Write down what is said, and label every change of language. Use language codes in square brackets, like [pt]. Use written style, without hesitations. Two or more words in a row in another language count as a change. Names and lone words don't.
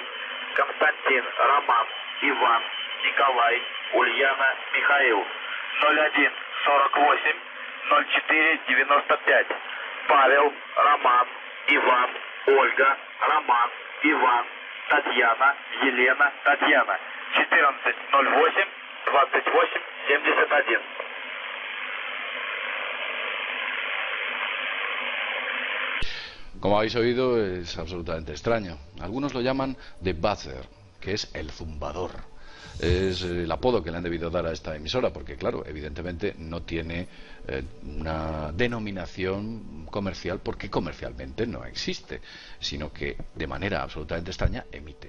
[ru] Константин, Роман, Иван, Николай, Ульяна, Михаил. 01, 48, 04, 95. Павел, Роман, Иван, Ольга, Роман, Иван, Татьяна, Елена, Татьяна. 14, 08, 28, 71. [es] Como habéis oído, es absolutamente extraño. Algunos lo llaman The Buzzer, que es el zumbador. Es el apodo que le han debido dar a esta emisora, porque claro, evidentemente no tiene una denominación comercial, porque comercialmente no existe, sino que de manera absolutamente extraña emite.